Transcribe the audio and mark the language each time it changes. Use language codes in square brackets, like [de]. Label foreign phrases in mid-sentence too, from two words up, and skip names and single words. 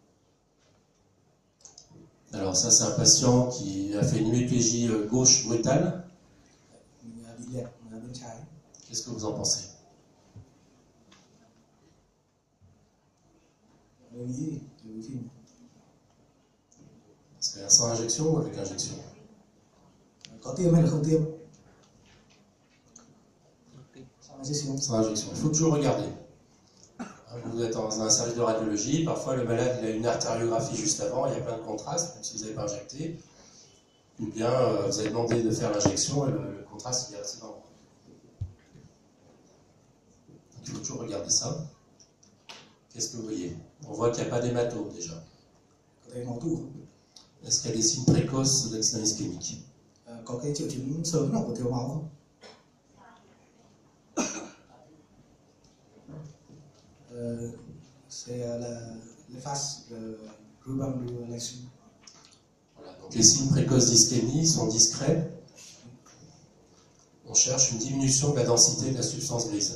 [fr] Alors ça c'est un patient qui a fait une hémiplégie gauche brutale. [vi] Mình bị liệt bên trái. [fr] Qu'est-ce que vous en pensez? [vi] Tôi nghĩ từ cái phim [fr] C'est sans injection ou avec injection? [vi] có tiêm hay là không tiêm? [fr] Sans injection. Il faut toujours regarder. Vous êtes dans un service de radiologie, parfois le malade il a une artériographie juste avant, il y a plein de contrastes, même si vous n'avez pas injecté. Ou bien vous avez demandé de faire l'injection et le contraste il est resté dans le bras. Il faut toujours regarder ça. Qu'est-ce que vous voyez? On voit qu'il n'y a pas d'hématome déjà. Est-ce qu'il y a des signes précoces d'accident ischémique? [vi] Có cái triệu chứng sớm nào của thiếu máu không? [fr] C'est les phases de ruban de l'action. Voilà, donc les signes précoces d'ischémie sont discrets. On cherche une diminution de la densité de la substance grise.